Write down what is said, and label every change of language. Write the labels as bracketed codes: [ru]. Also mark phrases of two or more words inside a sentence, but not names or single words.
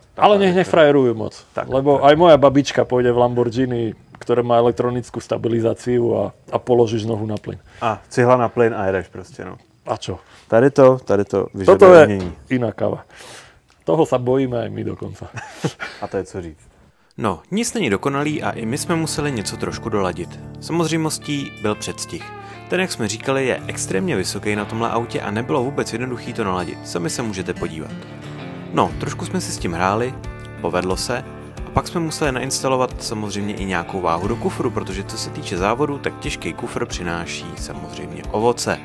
[sk] Ale nech nefrajerujú moc. Tak, lebo aj moja babička pôjde v Lamborghini, ktoré má elektronickú stabilizáciu a položíš nohu na plyn. [cs] A cihla na plyn a jedeš prostě, no. [sk] A čo? [cs] Tady to vyžaduje [sk] Toto je [cs] umění. [sk] iná kava. Toho sa bojíme aj my dokonca. [cs] A to je co říct. No, nic není dokonalý a i my jsme museli něco trošku doladit. Samozřejmostí byl předstih. Ten, jak jsme říkali, je extrémně vysoký na tomhle autě a nebylo vůbec jednoduchý to naladit. Sami se můžete podívat. No, trošku jsme si s tím hráli, povedlo se, a pak jsme museli nainstalovat samozřejmě i nějakou váhu do kufru, protože co se týče závodu, tak těžký kufr přináší samozřejmě ovoce.